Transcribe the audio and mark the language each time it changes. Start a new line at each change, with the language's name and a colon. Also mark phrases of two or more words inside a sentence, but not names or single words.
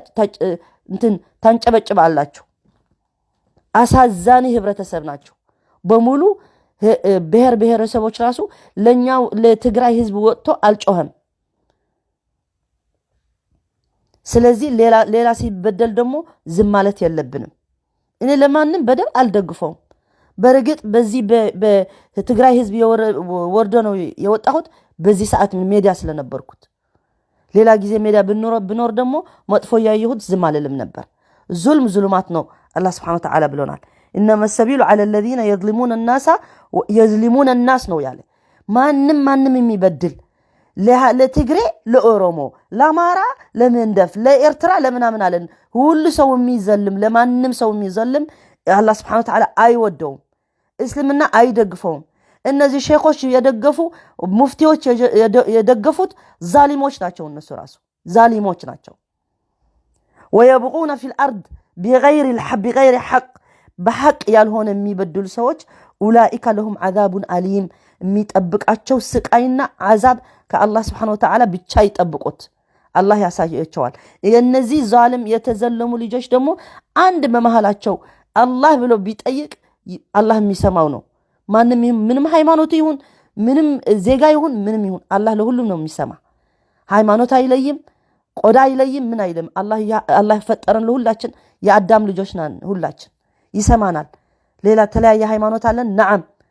Amharic: ታንጨበጭባላችሁ። አሳዛኝ ህብረተሰብ ናቸው በሙሉ። ብሔረሰቦች ራሱ ለኛው ለትግራይ ህዝብ ወጥቶ አልጮህም። ስለዚህ ሌላ ሲበደል ደግሞ ዝም ማለት የለብንም። እኔ ለማንም በደል አልደግፈውም። በርግጥ በዚህ በትግራይ ህዝብ ወርዶ ነው የወጣሁት በዚህ ሰዓት ሜዲያ ስለነበርኩት። ሌላ ጊዜ ሜዲያ ብኖር ደግሞ መጥፎ ያየሁት ዝም አልልም ነበር። ዙልማት ነው አላህ
Arabic: سبحانه وتعالى
Amharic: ብሎናል።
Arabic: إنما السبيل على الذين يظلمون الناس
Amharic: ነው ያለ። ማንም የሚበድል ለትግሬ ለኦሮሞ ለአማራ ለመንደፍ ለኤርትራ ለምናምን አለን ሁሉ ሰው የሚዘልም ለማንም ሰው የሚዘልም አላህ
Arabic: سبحانه وتعالى
Amharic: አይወደውም እስልምና አይደግፈውም እነዚህ ሼኾች የደገፉ ሙፍቲዎች የደገፉት ዛሊሞች ናቸው እነሱ ራሱ ዛሊሞች ናቸው
Arabic: ويبغون في الارض بغير حق بحق
Amharic: ያልሆነ የሚበድሉ ሰዎች
Arabic: اولئك لهم عذاب اليم
Amharic: የሚጠብቃቸው ስቃይና አዛብ ከአላህ
Arabic: سبحانه وتعالى
Amharic: ብቻ ይጠብቁት አላህ ያሳያቸዋል የነዚህ ዛሊም የተዘለሙ ልጆች ደግሞ አንድ በመሃላቸው አላህ ብሎ ቢጠይቅ አላህ የሚሰማው ነው ምንም ሃይማኖት ይሁን ምንም ዜጋ ይሁን ምንም ይሁን አላህ ለሁሉም ነው የሚሰማ ሃይማኖት አይለይም ቆዳ አይለይም ምን አይልም አላህ ፈጠረን ለሁላችን የአዳም ልጆች ነን ሁላችን ይሰማናል ሌላ ተለያየ ሃይማኖት አለን ነዓም